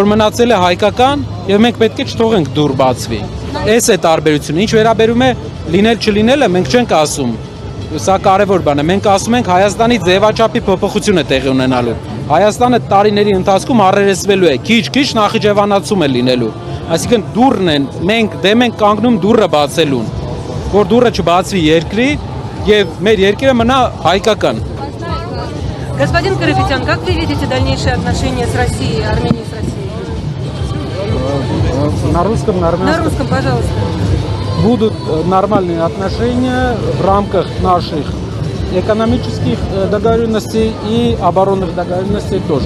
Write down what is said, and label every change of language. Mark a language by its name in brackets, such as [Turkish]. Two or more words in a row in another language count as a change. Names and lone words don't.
[Armenian] մնացել է հայկական եւ մենք պետք է չթողենք դուր բացվի։ Այս է տարբերությունը։ Ինչ վերաբերում է լինել չլինելը, մենք չենք ասում։ Սա կարևոր բան է։ Մենք ասում ենք Հայաստանի ձևաչափի փոփոխություն է տեղի ունենալու։ Հայաստանը տարիների ընթացքում առերեսվելու է, քիչ-քիչ նախիջևանացում է լինելու։ Այսինքն դուռն են, մենք դեմ ենք կանգնում դուռը բացելուն, որ դուռը չբացվի երկրի եւ մեր երկիրը մնա հայկական։ [Russian] Господин Карапетян, как вы видите дальнейшие отношения с Россией, Арменией с Россией? На русском, на армянском. На русском, пожалуйста. Будут нормальные отношения в рамках наших экономических договоренностей и оборонных договоренностей тоже.